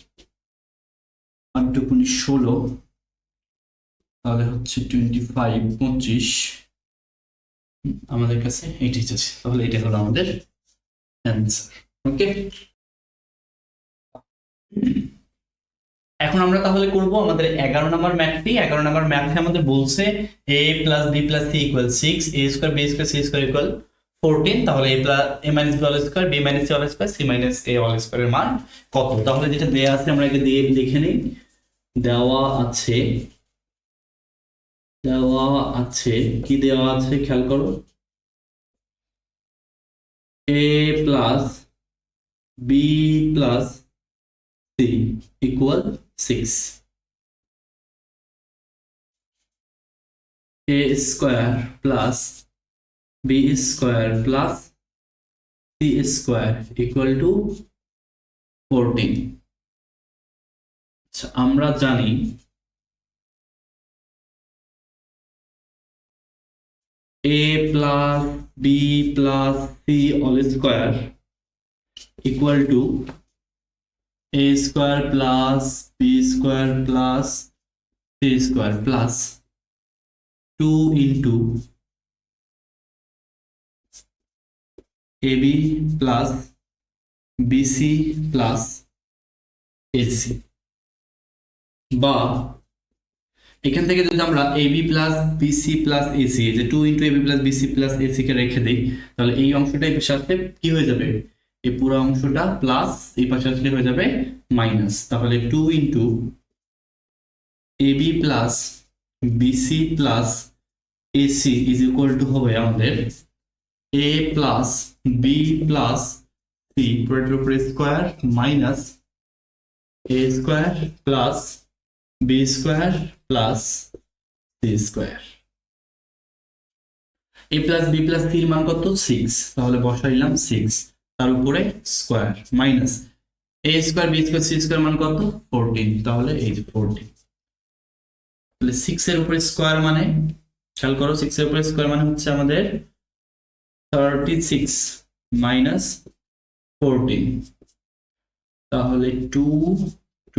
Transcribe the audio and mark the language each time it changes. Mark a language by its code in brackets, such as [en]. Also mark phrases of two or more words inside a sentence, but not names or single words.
[bn] 8 দুগুণে 16, তাহলে হচ্ছে 25 25 আমাদের কাছে এটাই আছে, তাহলে এটা হলো আমাদের অ্যান্সার। ওকে, এখন আমরা তাহলে করব আমাদের 11 নম্বর ম্যাথটি। 11 নম্বর ম্যাথে আমাদের বলছে [en] a plus b plus c equal 6, a square b square c square equal 14, তাহলে a plus a minus b all square b minus c all square c minus a all square [bn] এর মান কত? তাহলে যেটা দেয়া আছে আমরা আগে দিয়ে লিখে নেই। দেওয়া আছে কি দেওয়া আছে খেয়াল করো, [en] a plus b plus c equal 6, a square plus b square plus c square equal to 14। [bn] আচ্ছা, আমরা জানি [en] a plus b plus c all square equal to a square plus b square plus c square plus 2 into ab plus bc plus ac, [bn] বা এখান থেকে যদি আমরা [en] ab plus bc plus ac যে 2 into ab plus bc plus [bn] ac কে রেখে দেই, তাহলে এই অংশটাই সাথে কি হয়ে যাবে, এই পুরো অংশটা প্লাস এই পাশে আসলে হয়ে যাবে মাইনাস, তাহলে [en] 2 into ab plus bc plus ac is equal to হবে [bn] আমাদের [en] a plus b plus c [bn] পুরোটার উপরে [en] square minus a square plus b square plus c square. a plus b plus c [bn] এর মান কত 6, তাহলে বসাইলাম 6, তার উপরে [en] square minus a square b square c square [bn] মান কত 14, তাহলে এই যে 14, তাহলে 6 এর উপরে স্কয়ার মানে খেয়াল করো 6 এর উপরে স্কয়ার মানে হচ্ছে আমাদের [en] 36 minus 14, [bn] তাহলে 2 2।